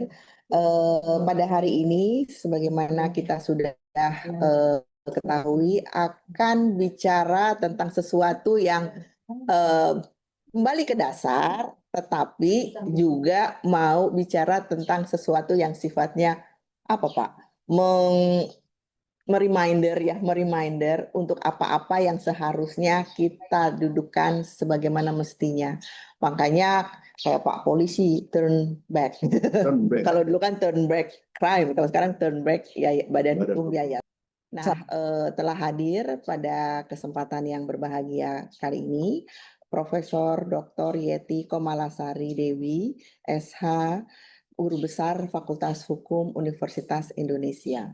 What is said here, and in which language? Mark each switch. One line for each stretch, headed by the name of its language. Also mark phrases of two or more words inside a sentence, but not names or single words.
Indonesian: Pada hari ini, sebagaimana kita sudah ketahui, akan bicara tentang sesuatu yang eh, kembali ke dasar, tetapi juga mau bicara tentang sesuatu yang sifatnya apa Pak? Mereminder untuk apa-apa yang seharusnya kita dudukan sebagaimana mestinya. Makanya kayak Pak Polisi
English: turn back. Turn back.
Indonesian: Kalau dulu kan
English: turn back crime,
Indonesian: kalau sekarang
English: turn back
Indonesian: ya Badan Hukum Yayasan. Nah, telah hadir pada kesempatan yang berbahagia kali ini Profesor Dr. Yeti Komalasari Dewi, SH, Guru Besar Fakultas Hukum Universitas Indonesia.